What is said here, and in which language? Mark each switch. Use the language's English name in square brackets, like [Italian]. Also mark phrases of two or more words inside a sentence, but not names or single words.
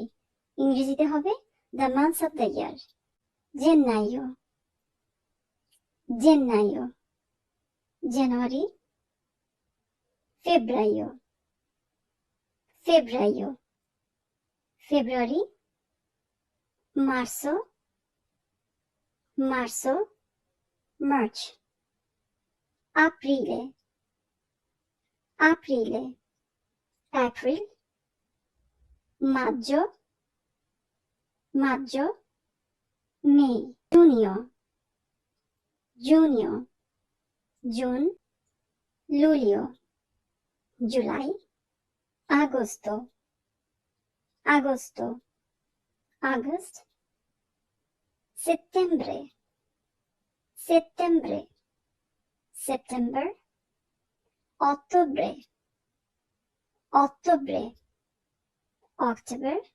[Bangla] ইংরেজিতে হবে [English] the months of the year. [Italian] gennaio, gennaio, [English] জানুয়ারি। [Italian] febbraio, febbraio, ফেব্রুয়ারি। marzo, marzo, মার্চ। aprile, aprile, April, maggio, maggio, May, giugno, giugno, June, luglio, July, agosto, agosto, August, settembre, settembre, September, ottobre, ottobre, October,